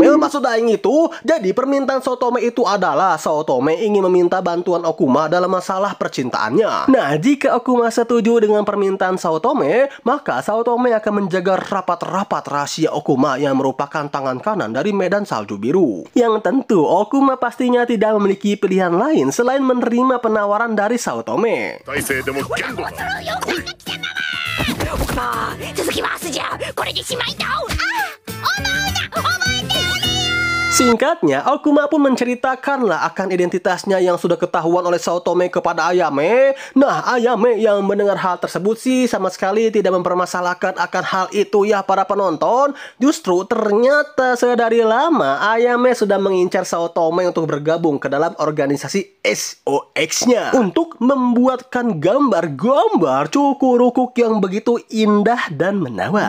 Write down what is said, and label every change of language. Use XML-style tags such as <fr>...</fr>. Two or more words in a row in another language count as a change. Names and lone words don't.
<id>Maksud aing itu, jadi permintaan Saotome itu adalah Saotome ingin meminta bantuan Okuma dalam masalah percintaannya. Nah, jika Okuma setuju dengan permintaan Saotome, maka Saotome akan menjaga rapat-rapat rahasia Okuma yang merupakan tangan kanan dari medan salju biru. Yang tentu Okuma pastinya tidak memiliki pilihan lain selain menerima penawaran dari Saotome.</id> <ja>大勢でも限度だ。続きは明日じゃこれでしまいだ。思うな覚えて。</ja> <id>Singkatnya, Okuma pun menceritakanlah akan identitasnya yang sudah ketahuan oleh Saotome kepada Ayame. Nah, Ayame yang mendengar hal tersebut sih sama sekali tidak mempermasalahkan akan hal itu ya para penonton. Justru ternyata sedari lama Ayame sudah mengincar Saotome untuk bergabung ke dalam organisasi SOX-nya untuk membuatkan gambar-gambar cukurukuk yang begitu indah dan menawan.</id>